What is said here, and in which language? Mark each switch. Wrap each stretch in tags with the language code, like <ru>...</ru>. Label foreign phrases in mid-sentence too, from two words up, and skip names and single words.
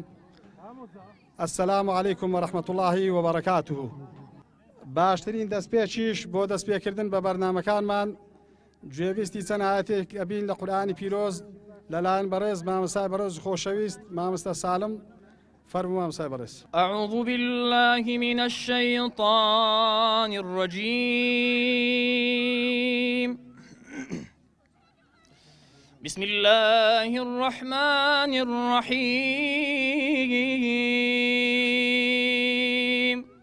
<ar>ئەسسەلامو عەلەیکم وەرەحمەتوڵڵاهی وبەڕەکاتوه.</ar> <ckb>باشترین دەستپێکیش بۆ دەستپێکردن بە بەرنامەکانمان گوێویستی چەند ئاەتێک ئەبین لە قورئانی پیرۆز لەلایەن بەڕێز مامۆستای بەڕێز خۆشەویست مامۆستا سالم. فرموا مامۆستای بەڕێز.</ckb> <ar>أعوذ بالله من الشيطان الرجيم. بسم الله الرحمن الرحيم.</ar>